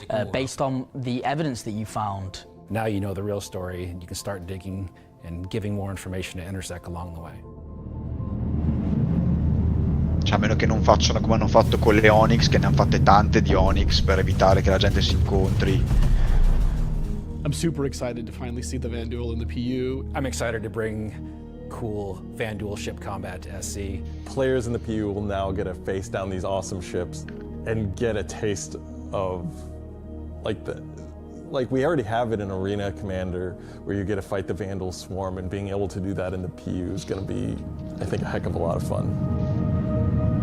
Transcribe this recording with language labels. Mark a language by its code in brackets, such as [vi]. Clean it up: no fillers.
[en] Based on the evidence that you found. Now you know the real story and you can start digging and giving more information to Intersect along the way. [it] Cioè, a meno che non facciano come hanno fatto con le Onyx, che ne hanno fatte tante di Onyx per evitare che la gente si incontri. [en] I'm super excited to finally see the Van Duel in the PU. I'm excited to bring cool Van Duel ship combat to SC. Players in the PU will now get to face down these awesome ships and get a taste of like we already have it in Arena Commander, where you get to fight the Vandal Swarm, and being able to do that in the PU is going to be, I think, a heck of a lot of fun.